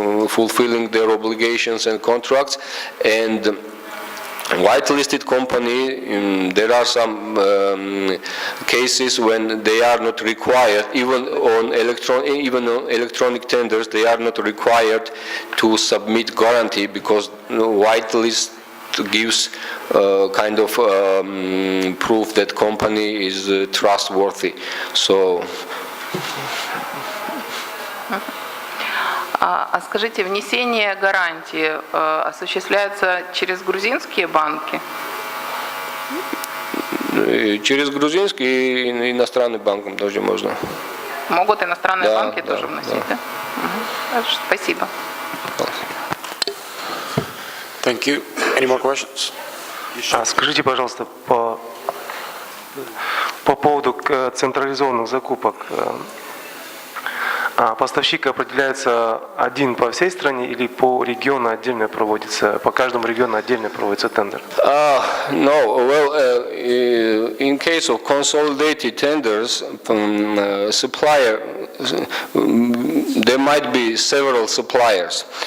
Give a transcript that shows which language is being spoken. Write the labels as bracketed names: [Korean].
[English] fulfilling their obligations and contracts, and whitelisted company, there are some cases when they are not required, even on electronic tenders, they are not required to submit guarantee, because whitelist gives kind of proof that company is trustworthy. So. [Russian] А скажите, внесение гарантии осуществляется через грузинские банки? Через грузинский и иностранным банкам тоже можно. Могут иностранные Да, банки тоже вносить, да? Хорошо, спасибо. [English] Thank you. Any more questions? [Russian] Скажите, пожалуйста, по поводу централизованных закупок. Поставщик определяется один по всей стране или по региону отдельно проводится, по каждому региону отдельно проводится тендер? [English] No, well, in case of consolidated tenders, supplier, there might be several suppliers.